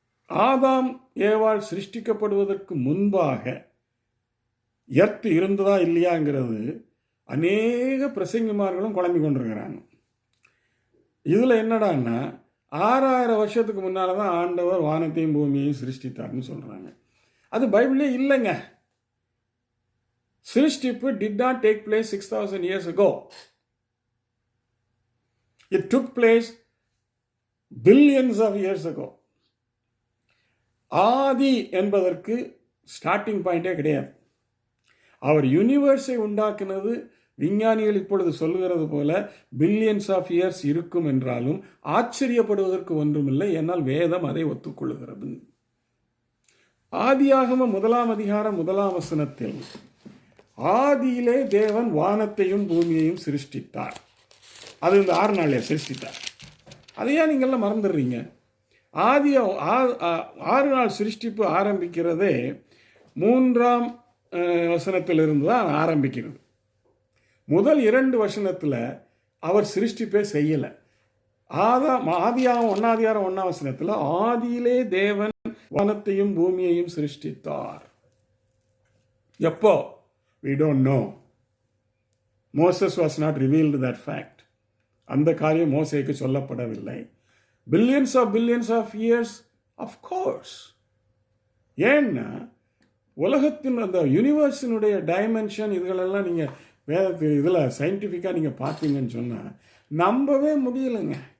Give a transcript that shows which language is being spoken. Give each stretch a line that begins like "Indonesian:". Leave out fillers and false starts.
Tamil: ஆதாம் ஏவாள் சிருஷ்டிக்கப்படுவதற்கு முன்பாக எர்த் இருந்ததா இல்லையாங்கிறது அநேக பிரசங்கிமார்களும் குழம்பி கொண்டிருக்கிறாங்க. இதில் என்னடான்னா 6000 வருஷத்துக்கு முன்னால் தான் ஆண்டவர் வானத்தையும் பூமியையும் சிருஷ்டித்தார்னு சொல்கிறாங்க. அது பைபிளே இல்லைங்க. சிருஷ்டிப்பு
English: did not take place 6000 years ago. It took place billions of years ago.
Tamil: ஆதி என்பதற்கு ஸ்டார்டிங் பாயிண்டே கிடையாது. அவர் யூனிவர்ஸை உண்டாக்குனது விஞ்ஞானிகள் இப்பொழுது சொல்லுகிறது போல
English: billions of years
Tamil: இருக்கும் என்றாலும் ஆச்சரியப்படுவதற்கு ஒன்றுமில்லை. என்னால் வேதம் அதை ஒத்துக்கொள்ளுகிறது. ஆதியாகம 1ஆம் அதிகாரம் 1ஆம் வசனத்தில் ஆதியிலே தேவன் வானத்தையும் பூமியையும் சிருஷ்டித்தார். அது இந்த 6 நாளிலே சிருஷ்டித்தார். அதையா நீங்கள்லாம் மறந்துடுறீங்க? 6 நாள் சிருஷ்டிப்பு ஆரம்பிக்கிறதே 3ஆம் வசனத்திலிருந்து தான் ஆரம்பிக்கிறது. முதல் 2 வசனத்தில் அவர் சிருஷ்டிப்பே செய்யலை. ஆதியாகம் 1ஆம் வசனத்தில் ஆதியிலே தேவன் வானத்தையும் பூமியையும் சிருஷ்டித்தார். எப்போ?
English: We don't know. Moses was not revealed that fact.
Tamil: அந்த காரியம் மோசேக்கு சொல்லப்படவில்லை.
English: Billions of years of course.
Tamil: ஏன்னா உலகத்தின் அந்த யூனிவர்ஸினுடைய டைமென்ஷன் இதுகளெல்லாம் நீங்கள் வேதத்தில் இதில் சயின்டிஃபிக்காக நீங்கள் பார்த்தீங்கன்னு சொன்னால் நம்பவே முடியலைங்க.